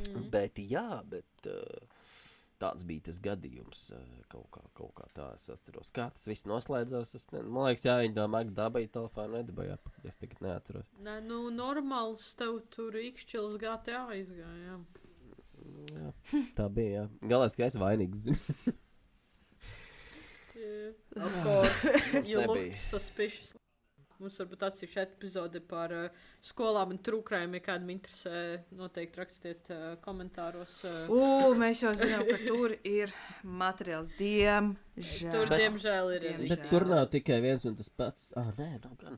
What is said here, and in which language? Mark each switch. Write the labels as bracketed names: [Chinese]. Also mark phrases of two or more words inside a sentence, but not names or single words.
[Latvian] Bet, jā, tāds bija tas gadījums. Kaut kā tā es atceros. Kā tas viss noslēdzās? Man liekas, jā, viņi domā, ka dabēja telefonu, nedabēja. Es tagad neatceros. Nē, normāls tev tur īkšķils GTA izgāja. Jā, tā bija, jā. Galēs, ka es vainīgs. [English] Of course, you looked suspicious. [Latvian] Mums varbūt atsevišķa epizode par skolām un trūkrājumiem, ja kādam interesē, noteikti rakstiet komentāros. Mēs jau zinām, ka tur ir materiāls, diemžēl. Tur, diemžēl, ir. Bet tur nav tikai viens un tas pats. Nē, nav gan.